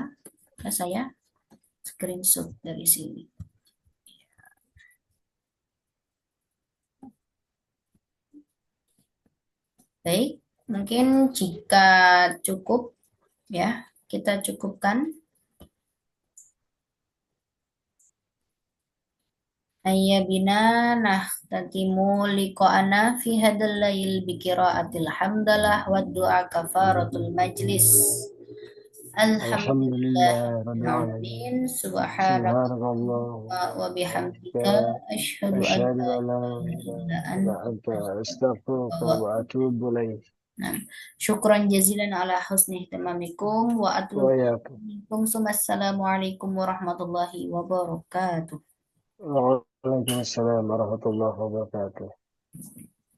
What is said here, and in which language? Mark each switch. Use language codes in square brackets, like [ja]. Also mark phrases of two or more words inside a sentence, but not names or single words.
[id] Saya screenshot dari sini. Baik, mungkin jika cukup ya, kita cukupkan. [ar] أيا بنا نختتم لقاءنا في هذا الليل بقراءة الحمدلة ودعاء كفارة المجلس. Alhamdulillah الحمد لله رب العالمين. آمين سبحان الله Subhanallah. وبحمدك أشهد أن Asyhadu la أن لا إله إلا إله إلا anta anta astaghfiruka astaghfiruka wa وأتوب إليك. nah, شكرا جزيلا على حسن اهتمامكم و Wa atlubu yakum. منكم السلام عليكم ورحمة الله وبركاته. وعليكم السلام ورحمة الله وبركاته.